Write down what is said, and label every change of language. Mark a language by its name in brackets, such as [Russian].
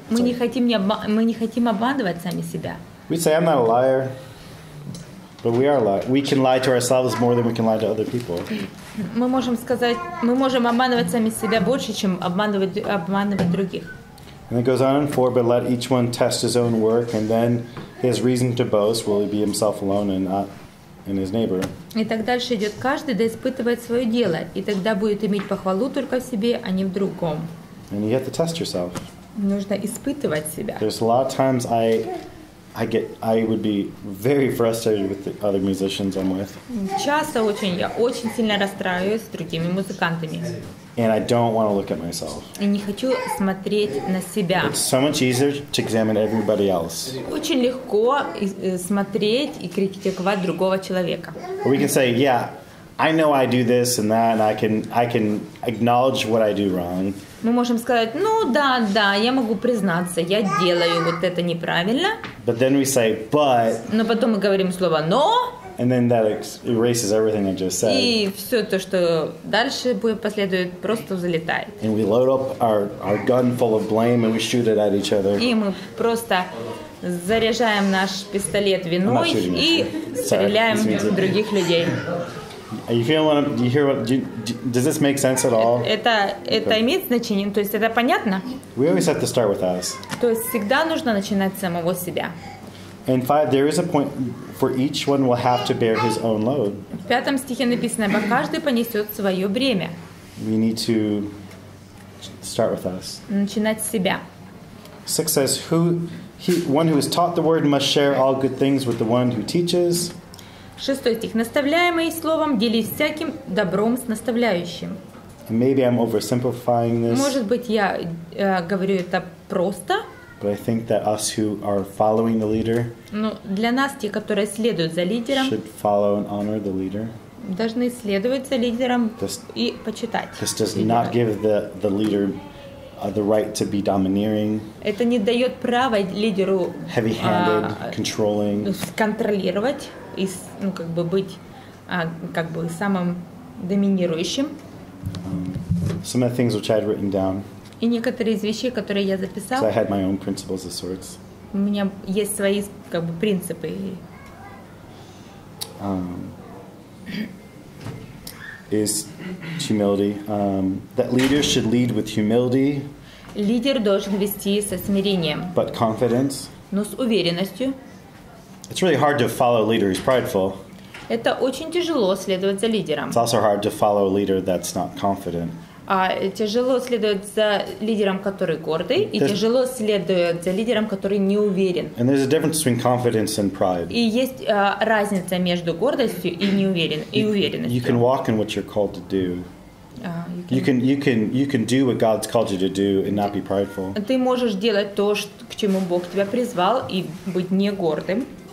[Russian] мы не хотим обманывать сами себя. [English] We say I'm not a liar, but we are lying. We can lie to ourselves more than we can lie to other people. [Russian] Мы можем сказать, мы можем обманывать сами себя больше, чем обманывать других. [English] And it goes on in 4, but let each one test his own work, and then his reason to boast will be himself alone and not in his neighbor. [Russian] И так дальше идет: каждый да испытывает свое дело, и тогда будет иметь похвалу только в себе, а не в другом. [English] And you have to test yourself. [Russian] Нужно испытывать себя. [English] There's a lot of times I would be very frustrated with the other musicians I'm with. [Russian] Часто я очень сильно расстраиваюсь с другими музыкантами. [English] And I don't want to look at myself. [Russian] И не хочу смотреть на себя. [English] It's so much easier to examine everybody else. [Russian] Очень легко смотреть и критиковать другого человека. [English] Or we can say, yeah, I know I do this and that, and I can acknowledge what I do wrong. [Russian] Мы можем сказать, ну да, я могу признаться, я делаю вот это неправильно. [English] But then we say, but. [Russian] Но потом мы говорим слово но. [English] And then that erases everything I just said. [Russian] И все то, что дальше последует, просто залетает. [English] And we load up our gun full of blame and we shoot it at each other. [Russian] И мы просто заряжаем наш пистолет виной и стреляем в других людей. [English] You feel what? Do you hear what? Does this make sense at all? [Russian] Это имеет значение, то есть это понятно? [English] We always have to start with us. [Russian] То есть всегда нужно начинать с самого себя. [English] In 5, there is a point for each one will have to bear his own load. [Russian] В 5 стихе написано: каждый понесет свое бремя. [English] We need to start with us. [Russian] Начинать с себя. [English] 6 says, one who is taught the word must share all good things with the one who teaches. [Russian] 6 стих. Наставляемый словом, делись всяким добром с наставляющим. [English] Maybe I'm oversimplifying this. [Russian] Может быть, я говорю это просто. [English] But I think that us who are following the leader [Russian] Но для нас, те, которые следуют за лидером, [English] should follow and honor the leader. [Russian] Должны следовать за лидером и почитать. [English] This does not give the leader the right to be domineering. [Russian] Это не дает права лидеру [English] heavy-handed, controlling, [Russian] контролировать и быть самым доминирующим. [English] Some of the things which I had written down. [Russian] И некоторые из вещей, которые я записал, [English] so I had my own principles of sorts. [Russian] У меня есть свои принципы. [English] Is humility. That leaders should lead with humility. [Russian] Лидер должен вести со смирением. [English] But confidence. [Russian] Но с уверенностью. [English] It's really hard to follow a leader who's prideful. [Russian] Это очень тяжело следовать за лидером. [English] It's also hard to follow a leader that's not confident. [Russian] Тяжело следовать за лидером, который гордый, и тяжело следовать за лидером, который не уверен. [English] And there's a difference between confidence and pride. [Russian] И есть разница между гордостью и уверенностью. [English] You can walk in what you're called to do. You can do what God's called you to do and not be prideful. [Russian] Ты можешь делать то, к чему Бог тебя призвал, и быть не гордым.